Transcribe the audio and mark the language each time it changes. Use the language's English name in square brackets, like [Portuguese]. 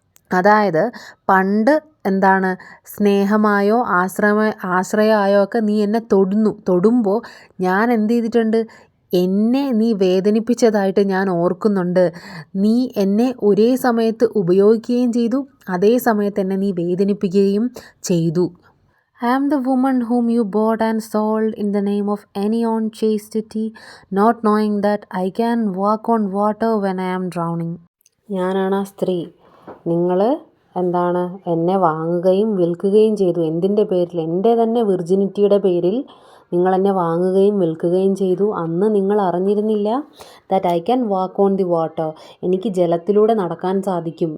[Malayalam] അതായത് പണ്ട് സ്നേഹമായോ ആശ്രയമായോ ഒക്കെ നീ എന്നെ തൊടുമ്പോൾ ഞാൻ എന്ത് ചെയ്തിട്ടുണ്ട്, എന്നെ നീ വേദനിപ്പിച്ചതായിട്ട് ഞാൻ ഓർക്കുന്നുണ്ട്. നീ എന്നെ ഒരേ സമയത്ത് ഉപയോഗിക്കുകയും ചെയ്തു, അതേ സമയത്ത് എന്നെ നീ വേദനിപ്പിക്കുകയും ചെയ്തു. [English] I am the woman whom you bought and sold in the name of any unchastity, not knowing that I can walk on water when I am drowning. [Malayalam] ഞാനാണ് ആ സ്ത്രീ. നിങ്ങൾ എന്നെ വാങ്ങുകയും വിൽക്കുകയും ചെയ്തു. എന്തിൻ്റെ പേരിൽ? എൻ്റെ തന്നെ വിർജിനിറ്റിയുടെ പേരിൽ നിങ്ങൾ എന്നെ വാങ്ങുകയും വിൽക്കുകയും ചെയ്തു. അന്ന് നിങ്ങൾ അറിഞ്ഞിരുന്നില്ല [English] that I can walk on the water, [Malayalam] എനിക്ക് ജലത്തിലൂടെ നടക്കാൻ സാധിക്കും.